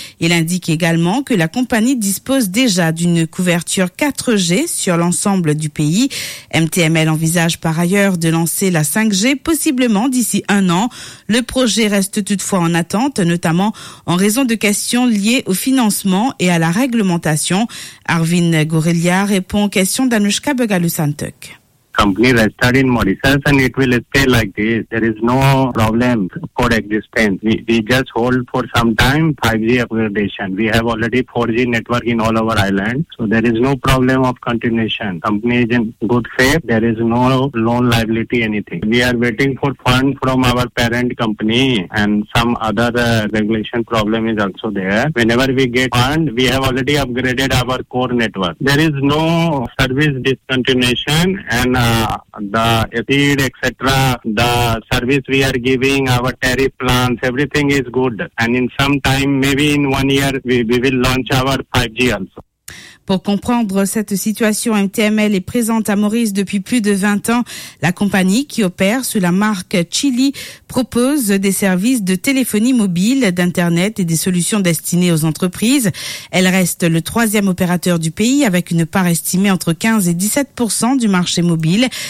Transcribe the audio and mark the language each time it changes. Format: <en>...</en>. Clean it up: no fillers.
<fr>Il indique également que la compagnie dispose déjà d'une couverture 4G sur l'ensemble du pays. MTML envisage par ailleurs de lancer la 5G possiblement d'ici un an. Le projet reste toutefois en attente, notamment en raison de questions liées au financement et à la réglementation. Arvind Gorilla répond aux questions d'Anushka Begalusantuk.</fr> <en>Company restarting Mauritius and it will stay like this. There is no problem for existence. We just hold for some time 5G upgradation. We have already 4G network in all our islands. So there is no problem of continuation. Company is in good faith. There is no loan liability anything. We are waiting for fund from our parent company and some other regulation problem is also there. Whenever we get fund, we have already upgraded our core network. There is no service discontinuation and the service we are giving, our tariff plans, everything is good. And in some time, maybe in 1 year, we will launch our 5G also.</en> <fr>Pour comprendre cette situation, MTML est présente à Maurice depuis plus de 20 ans. La compagnie qui opère sous la marque Chili propose des services de téléphonie mobile, d'internet et des solutions destinées aux entreprises. Elle reste le troisième opérateur du pays avec une part estimée entre 15 et 17% du marché mobile.</fr>